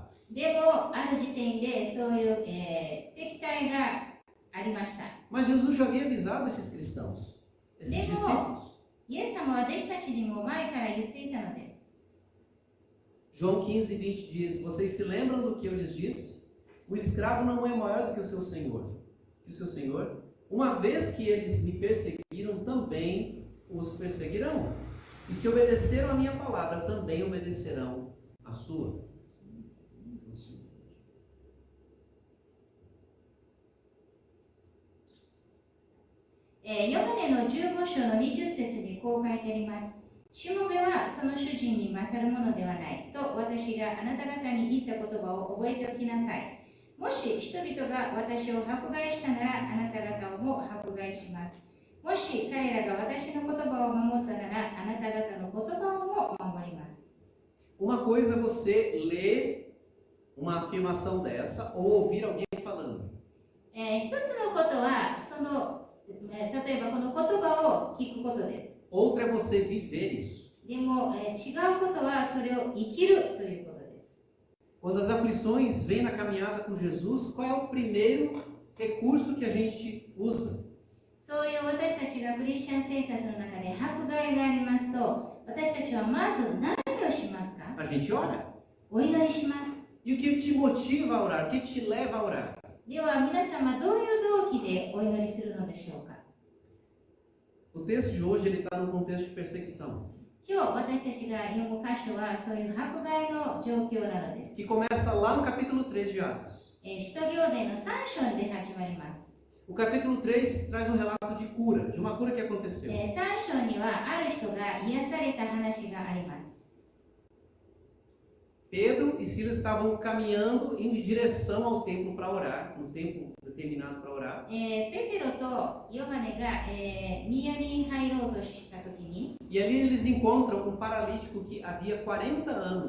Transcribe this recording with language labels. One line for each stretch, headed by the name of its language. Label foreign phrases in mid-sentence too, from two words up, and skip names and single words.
Japanese: でもある時点でそういう、敵対がありました。
Portuguese: Mas Jesus já havia avisado esses cristãos, esses discípulos.
Japanese: イエス様は弟子たちにも前から言っていたのです。
Portuguese: João 15:20 diz: Vocês se lembram do que eu lhes disse? O escravo não é maior do que o seu senhor. Uma vez que eles me perseguiram, também os perseguirão. E se obedeceram a minha palavra, também obedecerão a sua.
Japanese: Yohane の15章の20節にこう書いてあります。しもべはその主人に勝るものではないと私があなた方に言った言葉を覚えておきなさい。もし人々が私を迫害したならあなた方をも迫害します。もし彼らが私の言葉を守ったならあなた方の言葉をも守ります。
Portuguese: Uma coisa é você ler uma afirmação dessa ou ouvir alguém falando.
Japanese: 一つのことはその例えばこの言葉を聞くことです。
Portuguese: Outra é você viver isso.
Japanese: でも、違うことはそれを生きるということです。
Portuguese: Quando as aflições vêm na caminhada com Jesus, qual é o primeiro recurso que a gente usa?
Japanese: そういう私たちがクリスチャン生活の中で迫害がありますと、私たちはまず何をしますか？
Portuguese: A gente ora.
Japanese: お祈りします。
Portuguese: E o que te motiva a orar? O que te leva a orar?
Japanese: では皆様どういう動機でお祈りするのでしょうか？
Portuguese: O texto de hoje ele está no contexto de perseguição.
Japanese: 今日私たちが読む箇所はそういう迫害の状況なのです。
Portuguese: Que começa lá no capítulo 3 de Atos.
Japanese: 使徒行伝の3章で始まります。
Portuguese: O capítulo 3 traz um relato de cura, de uma cura que aconteceu.
Japanese: 3 章にはある人が癒された話があります。
Portuguese: Pedro e Silas estavam caminhando, indo em direção ao templo para orar, um tempo determinado para orar.
Japanese: ペテロとヨハネが、宮に入ろうとしたときに、
Portuguese: E ali eles encontram um paralítico que havia 40 anos.